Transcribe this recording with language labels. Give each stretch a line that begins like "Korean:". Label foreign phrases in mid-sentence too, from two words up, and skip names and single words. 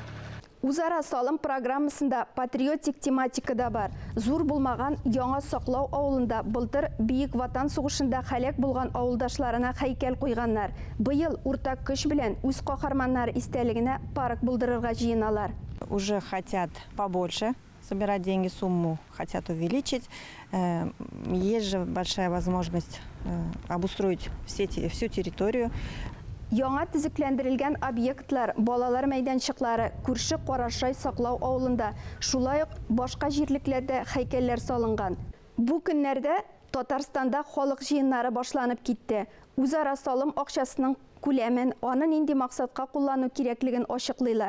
Tatar: Үзара салым программасында патриотик тематика да бар. Зур булмаган Яңа Саклау авылында былтыр Бийек Ватан сугышында хәлак булган авылдашларына һәйкәл куйганнар. Быел уртак көч белән үз каһарманнары истәлегенә парк булдырырга җыеналар.
Russian: Уже хотят побольше собирать деньги, сумму хотят увеличить. Есть же большая возможность обустроить всю территорию.
Tatar: Яңа төзекләндерелгән объектлар, балалар мәйданчыклары, күрше Карашай саклау авылында, шулай ук башка җирлекләрдә һәйкәлләр салынган. Бу көннәрдә Татарстанда халык җыеннары башланып китте. Үзара салым акчасының күләмен, аны нинди максатка куллану кирәклеген ачыклыйлар.